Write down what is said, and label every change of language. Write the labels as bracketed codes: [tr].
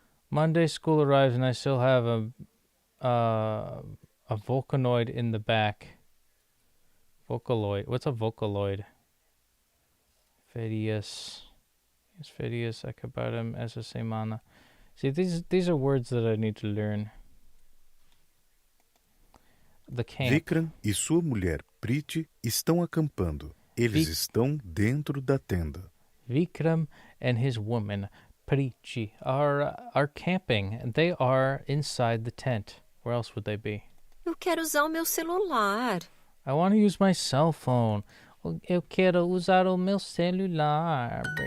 [en] Monday school arrives and I still have a Vocaloid in the back. Vocaloid. What's a Vocaloid? Ferias. [pt] Yes, ferias acabaram essa semana. [en] See, these are words that I need to learn. The camp. [pt] Vikram e sua mulher Priti estão acampando. Eles estão dentro da tenda. [en] Vikram and his woman Priti are camping, and they are inside the tent. Where else would they be? [pt] Eu quero usar o meu celular. [en] I want to use my cell phone. [pt] Eu quero usar o meu celular.